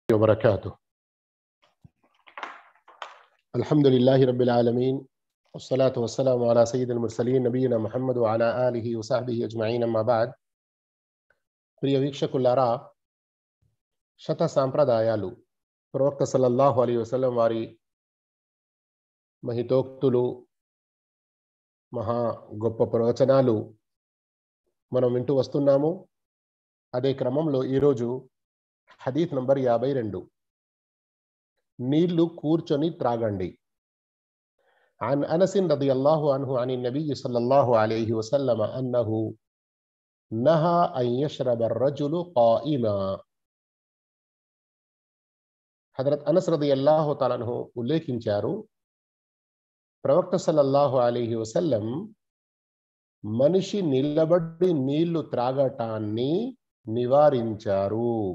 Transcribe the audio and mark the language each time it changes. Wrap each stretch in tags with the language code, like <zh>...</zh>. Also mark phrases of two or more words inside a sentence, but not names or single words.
<ar>وبركاته. الحمد لله رب العالمين والصلاة والسلام على سيد المرسلين نبينا محمد وعلى آله وصحبه أجمعين أما بعد.</ar> <te>ప్రియ వీక్షకులారా, శత సాంప్రదాయాలు ప్రవక్త</te> <ar>صلى الله عليه وسلم</ar> <te>వారి మహితోక్తులు, మహా గొప్ప ప్రవచనాలు మనం వింటూ వస్తున్నాము. అదే క్రమంలో ఈరోజు హదీత్ నంబర్ 52, నీళ్లు కూర్చొని త్రాగండి.</te> <ar>عن أنس رضي الله عنه عن النبي صلى الله عليه وسلم أنه نهى أن يشرب الرجل قائما.</ar> <te>హజరత్ అనస్</te> <ar>رضي الله تعالى عنه</ar> <te>ఉల్లేఖించారు, ప్రవక్త</te> <ar>صلى الله عليه وسلم</ar> <te>మనిషి నిలబడి నీళ్లు త్రాగటాన్ని నివారించారు.</te>